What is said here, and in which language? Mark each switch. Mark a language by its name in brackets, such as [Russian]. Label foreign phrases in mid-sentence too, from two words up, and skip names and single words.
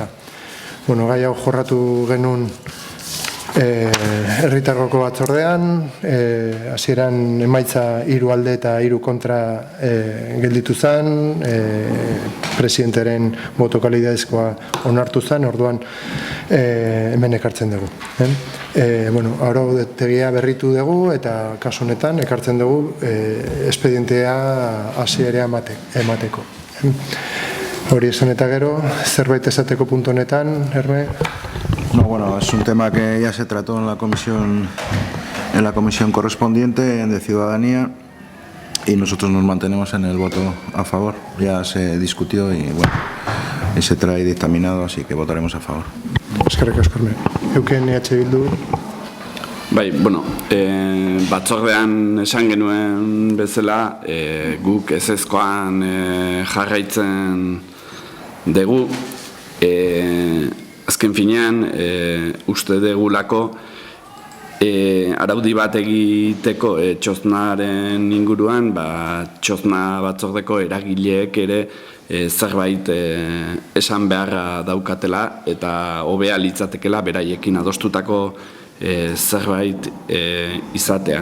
[Basque] Bueno, gai hau jorratu genuen herritargoko batzordean, hasieran emaitza 3 alde eta 3 kontra gelditu zen, presidenteren boto kalidadezkoa onartu zen, orduan hemen ekartzen dugu. Arautegia berritu dugu eta kasu honetan ekartzen dugu espedientea hasiera emateko. Hori esan eta gero, zerbait esateko puntu honetan, Erme? [Spanish] No, bueno, es un tema que ya se trató en la comisión correspondiente de Ciudadanía y nosotros nos mantenemos en el voto a favor. Ya se discutió y bueno, y se trae dictaminado, así que votaremos a favor. [Basque] Eskerrik asko, Erme. Euken EH Bildu. Bai, bueno, batzordean esan genuen bezala, guk ezezkoan jarraitzen dugu, azken finean, uste degulako araudi bat egiteko txoznaren inguruan, txozna batzordeko eragileek ere zerbait esan beharra daukatela eta hobea litzatekela beraiekin adostutako zerbait izatea.